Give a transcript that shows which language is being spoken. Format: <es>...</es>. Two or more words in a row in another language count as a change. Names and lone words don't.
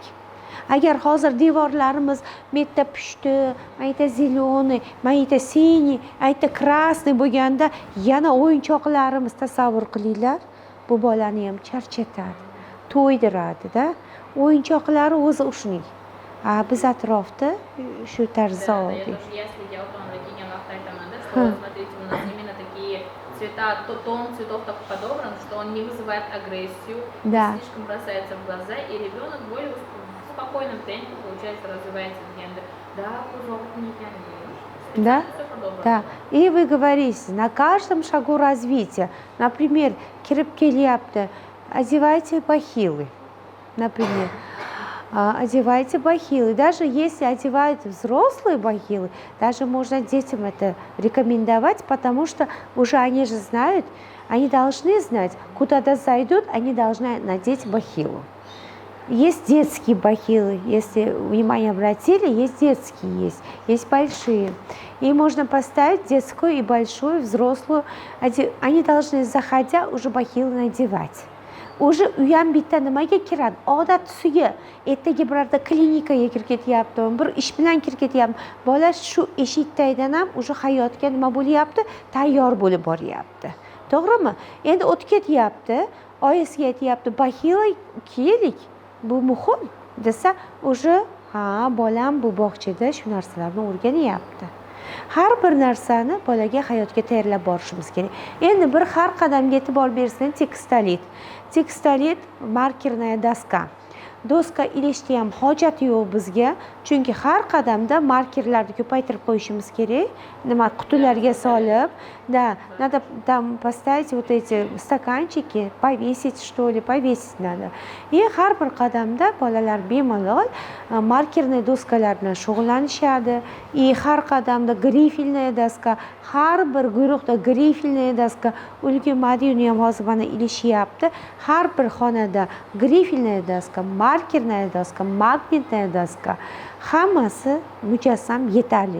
<uz>Agar hozir devorlarimiz metta pushti, mayta zeleniy, mayta siniy, ayta krasniy bo'lganda yana o'yinchoqlarimiz tasavvur qilinglar, bu bolani ham charchatadi, to'ydiradi-da. O'yinchoqlari o'zi shuning. Biz atrofda shu tarzda oldik.</uz> <ru>Смотрите, у нас именно такие цвета, тон цветов так подобран, что он не вызывает агрессию, Да. слишком бросается в глаза, и ребенок более в спокойном темпе, получается, развивается гендер. Да, кружок не Да? Да. И вы говорите, на каждом шагу развития, например,</ru> <uz>kirib kelyapti,</uz> <ru>одевайте бахилы, например. Одевайте бахилы. Даже если одевают взрослые бахилы, даже можно детям это рекомендовать, потому что уже они же знают, они должны знать, куда-то зайдут, они должны надеть бахилу. Есть детские бахилы, если внимание обратили, есть детские, есть большие. И можно поставить детскую и большую, взрослую. Они должны, заходя, уже бахилы надевать.</ru> <uz>Уже u ham bitta nimaga kiradi? Odat tusiga, ertaga birorta klinikaga kirib ketyapti, bir ish bilan kirib ketyapti. Bola shu eshikdan ham уже hayotga nima bo'lyapti? Tayyor bo'lib boryapti. To'g'rimi? Endi o'tib ketyapti, oyisiga aytyapti, "Bahila kiylik, bu muhim" desa, уже bolam bu bog'chada shu narsalarni o'rganyapti. Har bir narsani bolaga hayotga tayyorlab borishimiz kerak. Endi bir har qadamga e'tibor bersin, tekstolit.</uz> <ru>Текстолит маркерная доска.</ru> <uz>Doska ilishga ham hojat yo'q bizga, chunki har qadamda markerlarni ko'paytirib qo'yishimiz kerak. Nima qutilarga solib,</uz> <ru>надо там поставить вот эти стаканчики, повесить что ли, повесить надо.</ru> <uz>И har bir qadamda bolalar bemalol markerный doskalar bilan shug'ullanishadi. И har qadamda</uz> <ru>грифельная доска,</ru> <uz>har bir guruhda</uz> <ru>грифельная доска,</ru> <uz>ulgi Madina ham hozir mana ilishyapti. Har bir xonada</uz> <ru>грифельная доска, маркерная доска, магнитная доска,</ru> <uz>hammasi mujassam yetarli.</uz>